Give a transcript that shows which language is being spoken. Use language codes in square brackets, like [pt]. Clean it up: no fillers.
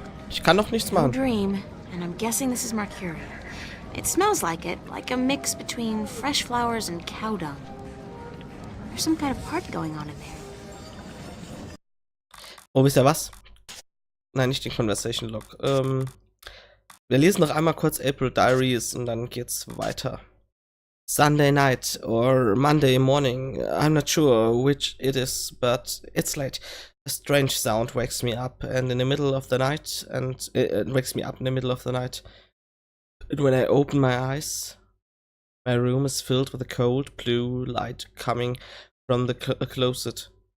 [de] Ich kann doch nichts [en] No [de] machen. [en] dream, and I'm guessing this is Mercury. It smells like it, like a mix between fresh flowers and cow dung. There's some kind of party going on in there. [de] Oh, wisst ihr was? Nein, nicht den Conversation Log. Wir lesen noch einmal kurz April Diaries und dann geht's weiter. [en] Sunday night or Monday morning, I'm not sure which it is, but it's late. A strange sound wakes me up and in the middle of the night, and wakes me up in the middle of the night. And when I open my eyes, my room is filled with a cold blue light coming from the closet.